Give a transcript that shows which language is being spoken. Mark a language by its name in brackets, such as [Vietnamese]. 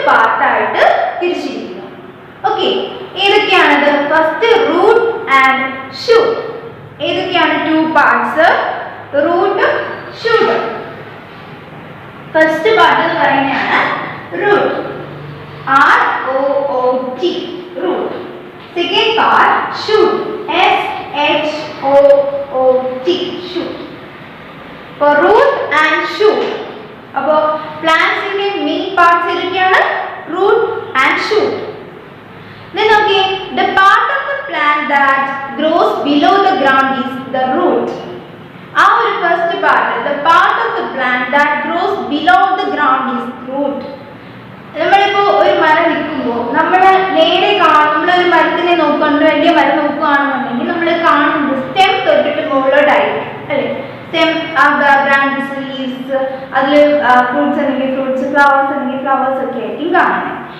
[Malayalam] പാർട്ടായിട്ട് തിരിച്ചിരിക്കുന്നു. Okay, ഏതൊക്കെയാണത്? First root and shoot. ഏതൊക്കെയാണ് 2 പാർട്സ്? റൂട്ടും ഷൂട്ടും. ഫസ്റ്റ് പാർട്ട് എന്ന് പറയുന്നതാണ് root, ROOT, root. [English] Second part shoot, SHOOT, shoot. For root and shoot. [Malayalam] അപ്പോൾ പ്ലാന്റ്സിന്റെ മെയിൻ പാർട്സ് ഏതൊക്കെയാണ്? [English] root and shoot. Then okay, the part of the plant that grows below the ground is the root. Our first part, the part of the plant that grows below the ground is root. [Malayalam] നമ്മളിപ്പോൾ ഒരു മരം നിൽക്കുമ്പോൾ നമ്മൾ നേരെ നമ്മളൊരു മരത്തിനെ നോക്കുന്നുണ്ട്, വലിയ മരം നോക്കുകയാണെന്നുണ്ടെങ്കിൽ നമ്മൾ കാണുന്നത് സ്റ്റെം തൊട്ടിട്ട് മുകളിലോട്ടായിരിക്കും അല്ലേ? സ്റ്റെം, ബ്രാഞ്ചസ്, ലീവ്സ്, അതിൽ ഫ്രൂട്ട്സ് അല്ലെങ്കിൽ ഫ്രൂട്ട്സ്, ഫ്ലവേഴ്സ് അല്ലെങ്കിൽ ഫ്ലവേഴ്സ് ഒക്കെ ആയിരിക്കും കാണുന്നത്.